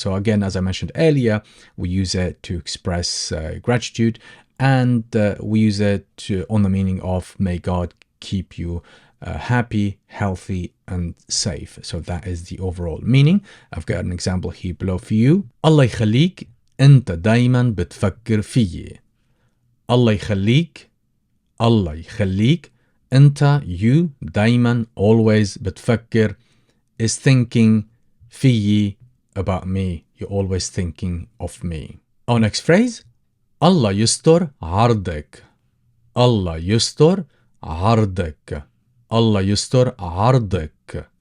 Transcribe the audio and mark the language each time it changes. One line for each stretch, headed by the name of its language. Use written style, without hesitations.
English: So again, as I mentioned earlier, we use it to express gratitude, and we use it on the meaning of may God keep you happy, healthy, and safe. So that is the overall meaning. I've got an example here below for you.
Arabic: الله يخليك, أنت دايما بتفكر فيي. الله يخليك, الله يخليك.
English: أنت, you, دايما, always, بتفكر is thinking فيي, about me. You're always thinking of me. Our next phrase,
Arabic: الله يستر عرضك. الله يستر عرضك. Allah yistor irdak.